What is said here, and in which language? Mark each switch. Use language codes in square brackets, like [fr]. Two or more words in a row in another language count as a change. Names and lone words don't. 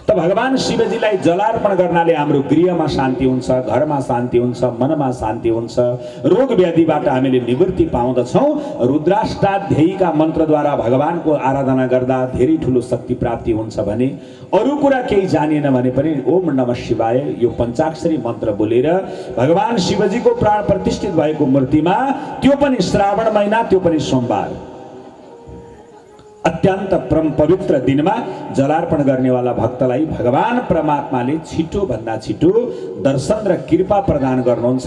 [ne] त भगवान शिवजीलाई जलार्पण गर्नाले हाम्रो गृहमा शान्ति हुन्छ, घरमा शान्ति हुन्छ, मनमा शान्ति हुन्छ, रोग व्याधिबाट हामीले निवृत्ति पाउँदछौँ। रुद्राष्टाध्यायीका मन्त्रद्वारा भगवानको आराधना गर्दा धेरै ठुलो शक्ति प्राप्ति हुन्छ भने अरू कुरा केही जानिएन भने पनि [sa] ओम नमः शिवाय [ne] यो पञ्चाक्षरी मन्त्र बोलेर भगवान शिवजीको प्राण प्रतिष्ठित भएको मूर्तिमा, त्यो पनि श्रावण महिना, त्यो पनि सोमबार, अत्यन्त परम पवित्र दिनमा जलार्पण गर्नेवाला भक्तलाई भगवान परमात्माले छिटो भन्दा छिटो दर्शन र कृपा प्रदान गर्नुहुन्छ।